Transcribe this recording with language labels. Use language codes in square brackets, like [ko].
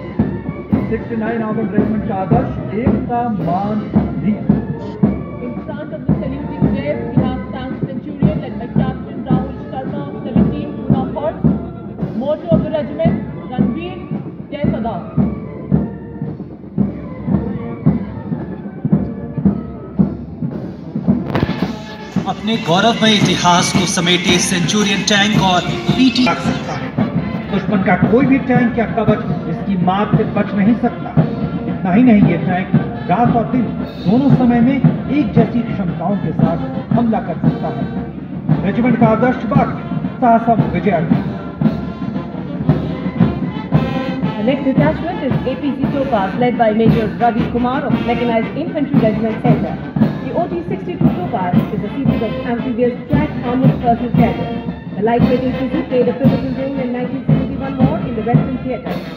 [hi] Armoured regiment का आदर्श एकता मान नीति. [en] In front of the saluting wave, we have tank Centurion led by Captain Rahul Sharma of 17 Puna horse. Motto of the regiment, Ranveer Jai Sada. [hi] अपने गौरवमय इतिहास को समेटे Centurion tank और PT रख सकता है. दुश्मन का कोई भी टैंक या कवच इसकी मार से बच नहीं सकता. इतना ही नहीं, ये टैंक रात और दिन दोनों समय में एक जैसी क्षमताओं के साथ हमला कर सकता है. रेजिमेंट का आदर्श वाक्य साहसम विजय. [en] The next detachment is APC Topaz led by Major Ravi Kumar of Mechanized Infantry Regiment Center. The OT-62 Topaz is a series of amphibious track armored personnel carriers. The lightweight infantry played a pivotal role in 1971 war in the Western Theatre.